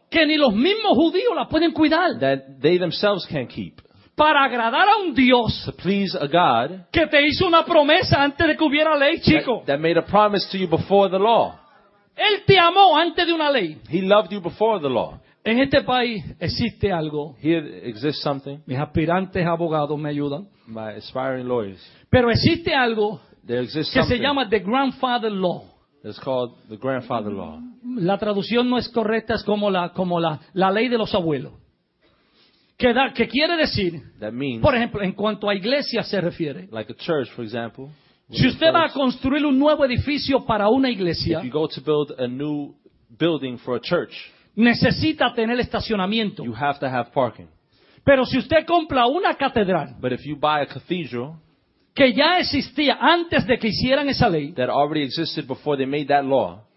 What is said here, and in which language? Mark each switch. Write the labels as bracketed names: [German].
[Spanish] Que ni los mismos judíos la pueden cuidar. [English] That they themselves can't keep. [Spanish] Para agradar a un Dios [English] God, [Spanish] que te hizo una promesa antes de que hubiera ley, chico. [English] That made a promise to you before the law. [Spanish] Él te amó antes de una ley. [English] He loved you before the law. [Spanish] En este país existe algo. [English] Here exists something. [Spanish] Mis aspirantes abogados me ayudan. [English] My aspiring lawyers. [Spanish] Pero existe algo. [English] There exists something. [Spanish] Que se llama [English] the grandfather law. It's called the grandfather law. [Spanish] La traducción no es correcta, es como la ley de los abuelos. ¿Qué quiere decir? [English] That means, [Spanish] por ejemplo, en cuanto a iglesia se refiere. [English] Like a church, for example. [Spanish] Si usted va a construir un nuevo edificio para una iglesia. [English] If you go to build a new building for a church. [Spanish] Necesita tener estacionamiento. [English] You have to have parking. [Spanish] Pero si usted compra una catedral. [English] But if you buy a cathedral. [Spanish] Que ya existía antes de que hicieran esa ley. [English] That already existed before they made that law.